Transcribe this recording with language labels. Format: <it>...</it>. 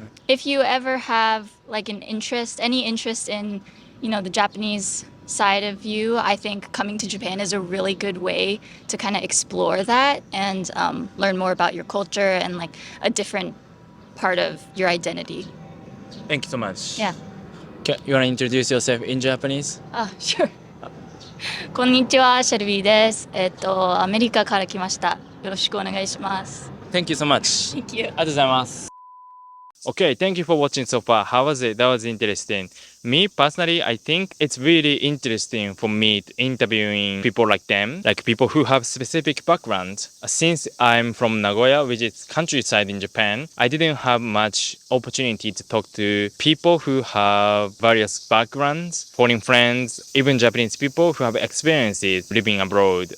<en>If you ever have like any interest in, the Japanese side of you, I think coming to Japan is a really good way to kind of explore that and learn more about your culture and like a different part of your identity. Thank you so much. Yeah. You want to introduce yourself in Japanese? Sure.</en> <ja>こんにちは、シェルビーです。アメリカから来ました。よろしくお願いします。</ja> <en>Thank you so much. Thank you.</en> <ja>ありがとうございます。</ja> <en>Okay, thank you for watching so far. How was it? That was interesting. Me personally, I think it's really interesting for me interviewing people like them, like people who have specific backgrounds. Since I'm from Nagoya, which is countryside in Japan, I didn't have much opportunity to talk to people who have various backgrounds, foreign friends, even Japanese people who have experiences living abroad.</en>